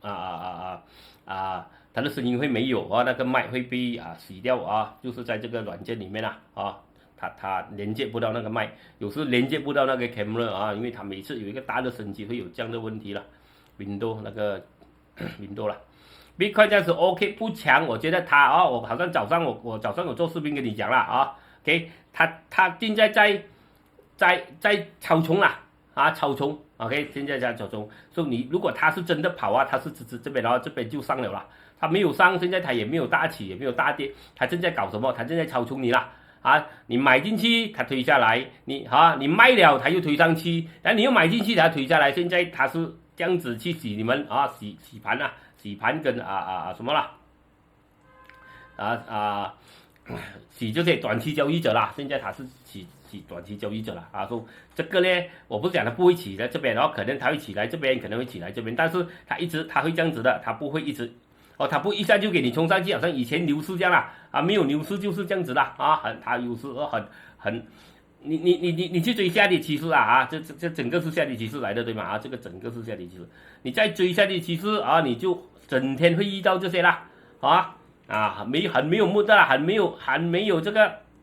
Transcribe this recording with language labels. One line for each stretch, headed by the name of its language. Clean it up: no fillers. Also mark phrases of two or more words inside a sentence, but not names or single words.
Chinese: 它的聲音會沒有那個麥會被洗掉就是在這個軟件裡面它連接不到那個麥，有時連接不到那個 camera 因為它每次有一個大的升級會有這樣的問題了。Windows 那個 Windows 啦 ，Bitcoin 這樣子 OK 不強，我覺得它我好像早上我早上有做視頻跟你講了 OK，它現在在草叢啦草叢 OK， 現在在草叢，所以你如果它是真的跑它是這邊這邊就上了啦。它沒有上，現在它也沒有大起，也沒有大跌，它正在搞什麼？它正在操縱你啦你買進去，它推下來，你賣了，它又推上去，然後你又買進去，它推下來，現在它是這樣子去洗你們洗盤洗盤跟什麼啦洗這些短期交易者啦，現在它是洗短期交易者啦說這個呢，我不是講它不會起來這邊可能它會起來這邊，可能會起來這邊，但是它會這樣子的，它不會一直。它不一下就給你衝上去，好像以前牛市這樣啦沒有牛市就是這樣子的它有時很你去追下跌趨勢這整個是下跌趨勢來的對嗎？這個整個是下跌趨勢，你再追下跌趨勢你就整天會遇到這些啦很沒有目的啦，很沒有這個